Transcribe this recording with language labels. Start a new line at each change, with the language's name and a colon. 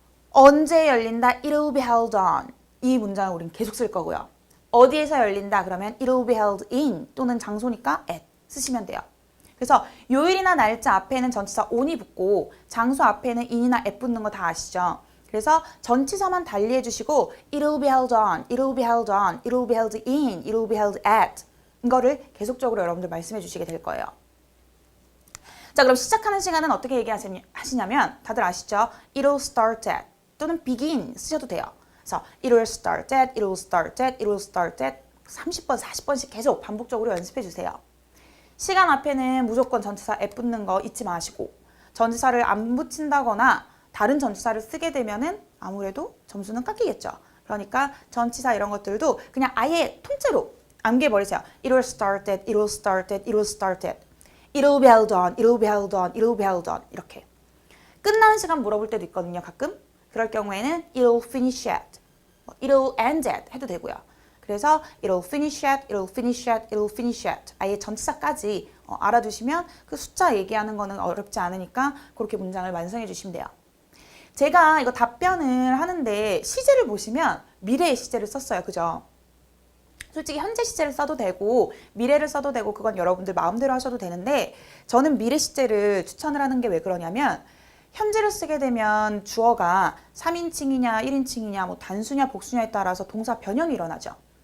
Korean: 언제 열린다?
English: It'll be held on.
Korean: 이 문장을 우린 계속 쓸 거고요. 어디에서 열린다? 그러면
English: It'll be held in
Korean: 또는 장소니까 at 쓰시면 돼요. 그래서 요일이나 날짜 앞에는 전치사 on이 붙고 장소 앞에는 in이나 at 붙는 거 다 아시죠? 그래서 전치사만 달리해 주시고
English: It'll be held on, It'll be held on, It'll be held in, It'll be held at
Korean: 이거를 계속적으로 여러분들 말씀해 주시게 될 거예요. 자, 그럼 시작하는 시간은 어떻게 얘기하시냐면 다들 아시죠?
English: It'll start at
Korean: 또는
English: begin
Korean: 쓰셔도 돼요. 그래서
English: It'll start at, It'll start at, It'll start at
Korean: 30번, 40번씩 계속 반복적으로 연습해 주세요. 시간 앞에는 무조건 전치사 at 붙는 거 잊지 마시고 전치사를 안 붙인다거나 다른 전치사를 쓰게 되면은 아무래도 점수는 깎이겠죠. 그러니까 전치사 이런 것들도 그냥 아예 통째로 암기해버리세요.
English: It'll start at, It'll start at, It'll start at. It'll be held on, It'll be held on, It'll be held on
Korean: 이렇게. 끝나는 시간 물어볼 때도 있거든요. 가끔. 그럴 경우에는
English: It'll finish at, It'll end at
Korean: 해도 되고요. 그래서
English: It'll finish at, It'll finish at, It'll finish at
Korean: 아예 전치사까지 알아두시면 그 숫자 얘기하는 거는 어렵지 않으니까 그렇게 문장을 완성해 주시면 돼요. 제가 이거 답변을 하는데 시제를 보시면 미래의 시제를 썼어요. 그죠? 솔직히 현재 시제를 써도 되고 미래를 써도 되고 그건 여러분들 마음대로 하셔도 되는데 저는 미래 시제를 추천을 하는 게 왜 그러냐면 현재를 쓰게 되면 주어가 3인칭이냐 1인칭이냐 뭐 단수냐 복수냐에 따라서 동사 변형이 일어나죠.